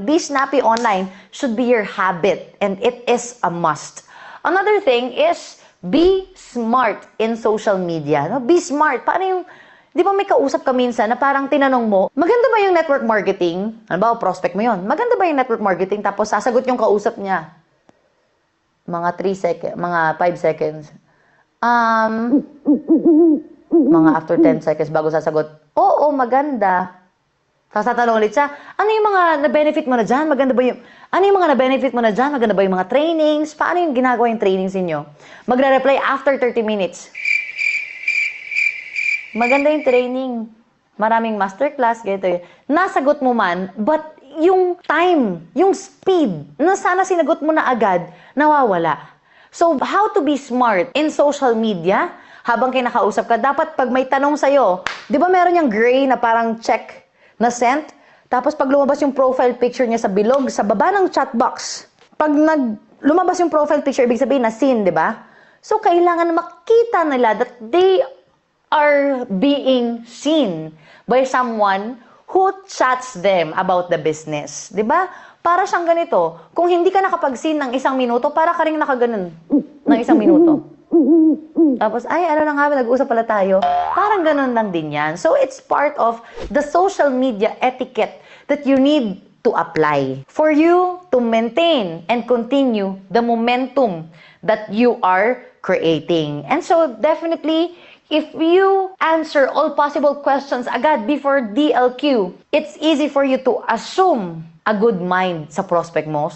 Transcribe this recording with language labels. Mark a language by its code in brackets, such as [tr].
[en] Be snappy online should be your habit and it is a must. Another thing is, be smart in social media. No? Be smart. [tl] Paano yung, di ba may kausap ka minsan na parang tinanong mo, maganda ba yung network marketing? Ano ba, prospect mo yun? Maganda ba yung network marketing? Tapos sasagot yung kausap niya. Mga 3 seconds, mga 5 seconds. Mga after 10 seconds bago sasagot, oo, maganda. Tapos tatanong ulit siya, ano yung mga na-benefit mo na dyan? Maganda ba yung, ano yung mga na-benefit mo na dyan? Maganda ba yung mga trainings? Paano yung ginagawa yung trainings ninyo? Magre-reply after 30 minutes. Maganda yung training. Maraming masterclass, ganito yun. Nasagot mo man, but yung time, yung speed, na sana sinagot mo na agad, nawawala. [en] So, how to be smart in social media [tl] habang kinakausap ka? Dapat pag may tanong sa'yo, di ba meron yung gray na parang check na sent? Tapos pag lumabas yung profile picture niya sa bilog, sa baba ng chat box, pag lumabas yung profile picture, ibig sabihin na seen, di ba? So, kailangan makita nila [en] that they are being seen by someone who chats them about the business. [tl] Diba? Para siyang ganito. Kung hindi ka nakapag-scene ng 1 minuto, para ka rin nakaganon ng 1 minuto. Tapos, ay, ano na nga, nag-uusap pala tayo. Parang ganon lang din yan. [en] So, it's part of the social media etiquette that you need to apply for you to maintain and continue the momentum that you are creating. And so, definitely, if you answer all possible questions [tl] agad [en] before DLQ, it's easy for you to assume a good mind [tl] sa prospect mo.